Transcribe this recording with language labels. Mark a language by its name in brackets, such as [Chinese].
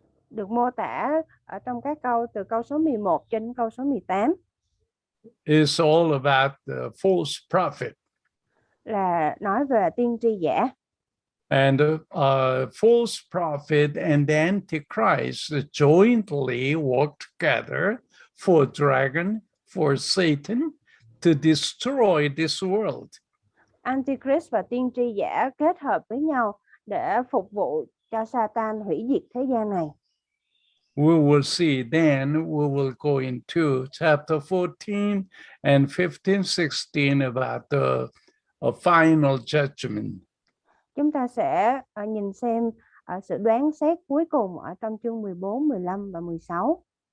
[Vietnamese] Được mô tả ở trong các câu từ câu số 11 cho đến câu số 18. [English] It's all about the false prophet. [Vietnamese] Là nói về tiên tri giả. [English] And false prophet and the Antichrist jointly work together for dragon, for Satan to destroy this world. [Vietnamese] Antichrist và tiên tri giả kết hợp với nhau để phục vụ cho Satan hủy diệt thế gian này. [English] We will see then, we will go into chapter 14 and 15, 16 about the final judgment. [Vietnamese] Chúng ta sẽ nhìn xem sự đoán xét cuối cùng ở trong chương 14, 15 và 16.